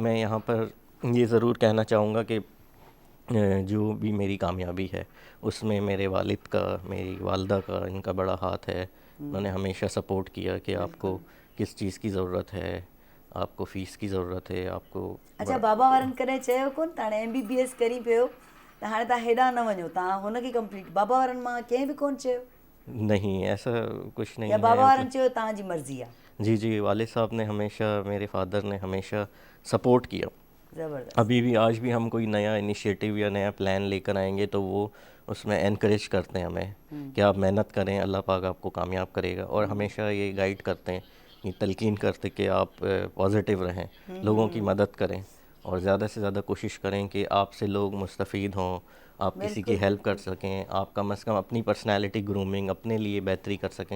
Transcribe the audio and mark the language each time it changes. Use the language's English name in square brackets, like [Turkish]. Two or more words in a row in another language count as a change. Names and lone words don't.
[Urdu] میں یہاں پر یہ ضرور کہنا چاہوں گا کہ جو بھی میری کامیابی ہے اس میں میرے والد کا، میری والدہ کا، ان کا بڑا ہاتھ ہے. انہوں نے ہمیشہ سپورٹ کیا کہ آپ کو کس چیز کی ضرورت ہے، آپ کو فیس کی ضرورت ہے، آپ کو. [Sindhi] अच्छा, बाबा वारनि कॾहिं चयो कोन त हाणे MBBS करी पियो त हाणे तव्हां हेॾां न वञो, तव्हां हुनखे कंप्लीट? बाबा वारनि मां कंहिं बि कोन चयो? [Urdu] نہیں، ایسا کچھ نہیں या है। [Sindhi] बाबा वारनि चयो तव्हांजी मर्ज़ी आहे? [Urdu] جی والد صاحب نے ہمیشہ، میرے فادر نے ہمیشہ سپورٹ کیا. ज़बरदस्त। ابھی بھی، آج بھی ہم کوئی نیا انیشیٹو یا نیا پلان لے کر آئیں گے تو وہ اس میں انکریج کرتے ہیں ہمیں کہ آپ محنت کریں، اللہ پاک آپ کو کامیاب کرے گا. اور ہمیشہ یہ گائیڈ کرتے ہیں، یہ تلقین کرتے کہ آپ پازیٹو رہیں، لوگوں کی مدد کریں، اور زیادہ سے زیادہ کوشش کریں کہ آپ سے لوگ مستفید ہوں، آپ کسی کی ہیلپ کر سکیں، آپ کم سے کم اپنی [English] personality grooming, [Urdu] اپنے لیے بہتری کر سکیں.